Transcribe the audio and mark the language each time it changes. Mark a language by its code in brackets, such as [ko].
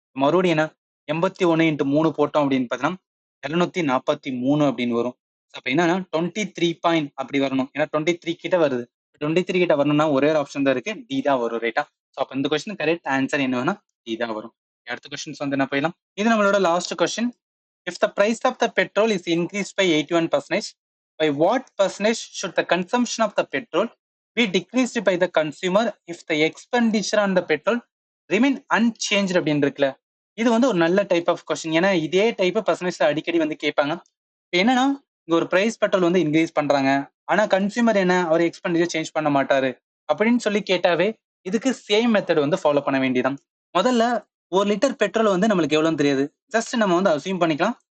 [ta] மறுபடியும் என்ன 81 இன்ட்டு 3 போட்டோம் அப்படின்னு பார்த்தீங்கன்னா 243 அப்படின்னு வரும். அப்ப என்னன்னா 23 பாயிண்ட் அப்படி வரணும். ஏன்னா 23 கிட்ட வருது. 23 கிட்ட வரணும்னா ஒரே ஒரு ஆப்ஷன் தான் இருக்கு, டி தான் வரும். ரைட்டா? ஸோ அப்ப இந்த கொஸ்டின் கரெக்ட் ஆன்சர் என்னன்னா டி தான் வரும். அடுத்த கொஸ்டின்ஸ் வந்து என்ன போயிடலாம். இது நம்மளோட last question. [en] If the price of the petrol is increased by 81%, by what percentage should the consumption of the petrol be decreased by the consumer if the expenditure on the petrol remain unchanged [ta] அப்படின்னு இருக்குல்ல. இது வந்து ஒரு நல்ல type of question. ஏன்னா இதே type percentage அடிக்கடி வந்து கேட்பாங்க. என்னன்னா இங்க ஒரு பிரைஸ் பெட்ரோல் வந்து இன்க்ரீஸ் பண்றாங்க, ஆனா கன்சியூமர் என்ன அவர் எக்ஸ்பெண்டிச்சர் சேஞ்ச் பண்ண மாட்டாரு அப்படின்னு சொல்லி கேட்டாவே இதுக்கு சேம் மெத்தட் வந்து ஃபாலோ பண்ண வேண்டியதான். முதல்ல 1 லிட்டர் பெட்ரோல் வந்து நம்மளுக்கு எவ்வளவுன்னு தெரியாது. ஜஸ்ட் நம்ம வந்து அசியூம் பண்ணிக்கலாம்.